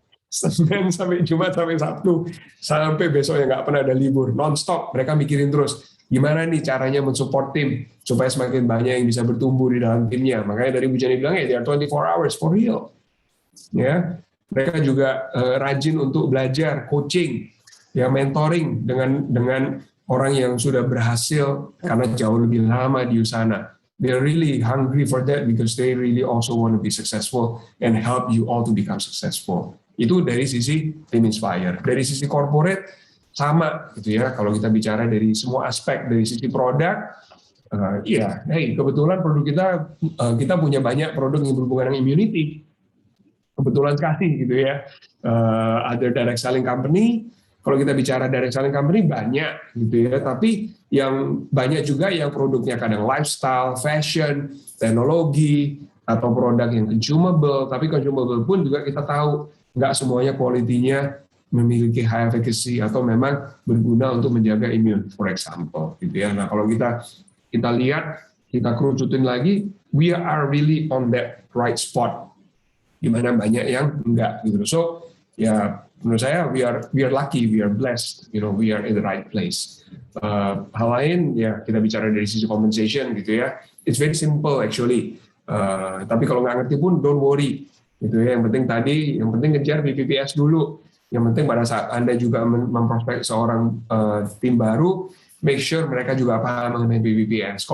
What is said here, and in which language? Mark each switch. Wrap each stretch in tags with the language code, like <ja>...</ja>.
<id>Senin sampai Jumat sampai Sabtu sampai besoknya nggak pernah ada libur, non-stop mereka mikirin terus gimana nih caranya mensupport tim supaya semakin banyak yang bisa bertumbuh di dalam timnya. Makanya dari Bu Jenny bilang</id> <en>they are 24 hours for real.</en> <id>Ya, mereka juga rajin untuk belajar, coaching, ya mentoring dengan orang yang sudah berhasil karena jauh lebih lama di sana.</id> <en>They're really hungry for that because they really also want to be successful and help you all to become successful.</en> <id>Itu dari sisi Tim Inspire. Dari sisi corporate sama gitu ya. Kalau kita bicara dari semua aspek, dari sisi produk, kebetulan produk kita punya banyak produk yang berhubungan dengan immunity. Kebetulan sekali gitu ya. Ada direct selling company. Kalau kita bicara direct selling company banyak gitu ya. Tapi yang banyak juga yang produknya kadang lifestyle, fashion, teknologi, atau produk yang consumable. Tapi consumable pun juga kita tahu nggak semuanya quality-nya memiliki high efficacy atau memang berguna untuk menjaga imun,</id> <en>for example,</en> <id>gitu ya. Nah, kalau kita lihat, kita kerucutin lagi,</id> <en>we are really on that right spot,</en> <id>di mana banyak yang enggak, gitu.</id> <en>So,</en> <id>ya menurut saya</id> <en>we are lucky, we are blessed, we are in the right place.</en> <id>Hal lain, ya kita bicara dari sisi compensation, gitu ya.</id> <en>It's very simple actually.</en> <id>Tapi kalau nggak ngerti pun,</id> <en>don't worry.</en> <id>Gitu ya, yang penting ngejar BPPS dulu. Yang penting pada saat Anda juga memprospek seorang tim baru,</id> <en>make sure</en> <id>mereka juga paham mengenai BPPS.</id>